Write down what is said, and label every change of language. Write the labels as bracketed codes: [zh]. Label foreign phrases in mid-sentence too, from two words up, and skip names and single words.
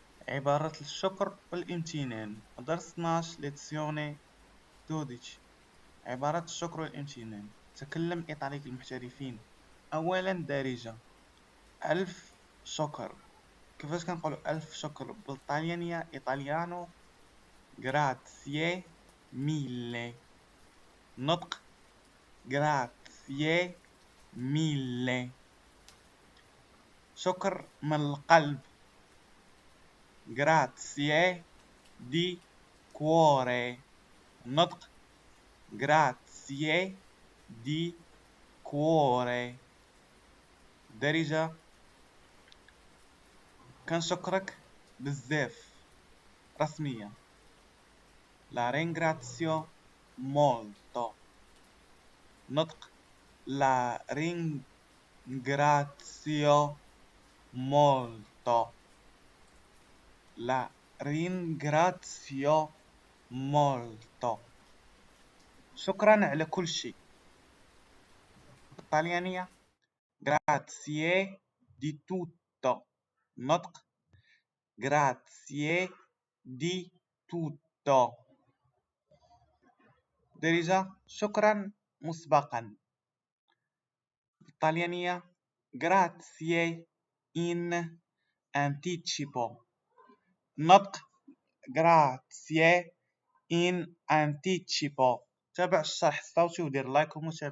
[ar] عبارة الشكر والامتنان. درس 12 lezione 12. عبارة الشكر والامتنان. تكلم إيطالية المحترفين. أولا دارجة. ألف شكر. كيفاش كنقولوا ألف شكر بالطاليانية؟ إيطاليانو [it] grazie mille. [ar] نطق [it] grazie mille. [ar] شكر من القلب [it] grazie di cuore. [ar] نطق [it] grazie di cuore. [ar] دارجة كنشكرك بزاف. رسمية [it] la ringrazio molto. [ar] نطق [it] la ringrazio molto. la ringrazio molto. [ar] شكرا على كل شيء. بالطليانية [it] grazie di tutto. [ar] نطق [it] grazie di tutto. [ar] دارجة شكرا مسبقا. بالطليانية [it] grazie in anticipo. [ar] نطق [it] grazie in anticipo. [ar] تابع الشرح الصوتي ودير لايك ومتابعة.